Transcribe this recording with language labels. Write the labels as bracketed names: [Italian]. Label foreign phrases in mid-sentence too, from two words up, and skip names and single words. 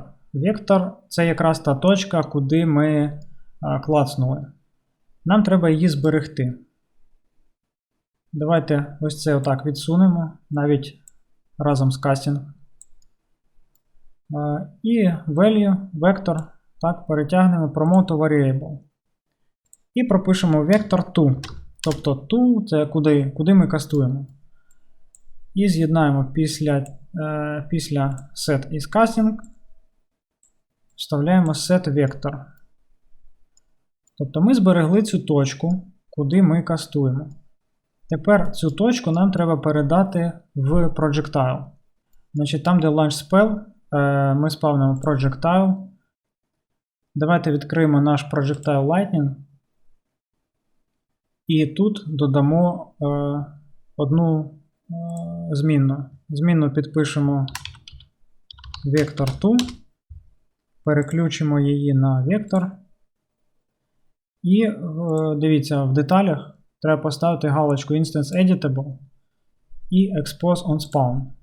[Ukrainian] Вектор – це якраз та точка, куди ми клацнули. Нам треба її зберегти. Давайте ось це отак відсунемо, навіть разом з casting. І value, вектор, так, перетягнемо [English] promote to variable. [Ukrainian] І пропишемо вектор to. Тобто to – це куди ми кастуємо. І з'єднаємо після set із casting, вставляємо [English] set vector. [Ukrainian] Тобто ми зберегли цю точку, куди ми кастуємо. Тепер цю точку нам треба передати в projectile. Значить, там, де [English] launch spell, [Ukrainian] ми спавнимо projectile. Давайте відкриємо наш [English] projectile lightning. [Ukrainian] І тут додамо одну змінну. Змінну підпишемо vector2, переключимо її на вектор. І дивіться, в деталях треба поставити галочку [English] Instance Editable [Ukrainian] і [English] Expose on Spawn.